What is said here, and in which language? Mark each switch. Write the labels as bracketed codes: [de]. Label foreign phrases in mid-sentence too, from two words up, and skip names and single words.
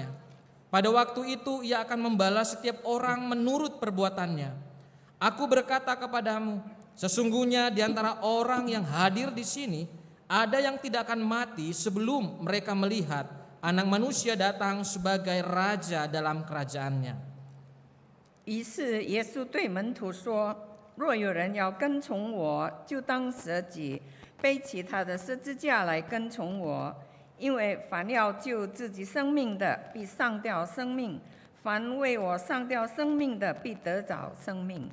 [id] Pada waktu itu ia akan membalas setiap orang menurut perbuatannya. Aku berkata kepadamu, sesungguhnya di antara orang yang hadir di sini, ada yang tidak akan mati sebelum mereka melihat anak manusia datang sebagai raja dalam kerajaannya. [zh] 于是耶稣对门徒说：“若有人要跟从我，就当舍己，背起他的十字架来跟从我。因为凡要救自己生命的，必丧掉生命；凡为我丧掉生命的，必得着生命。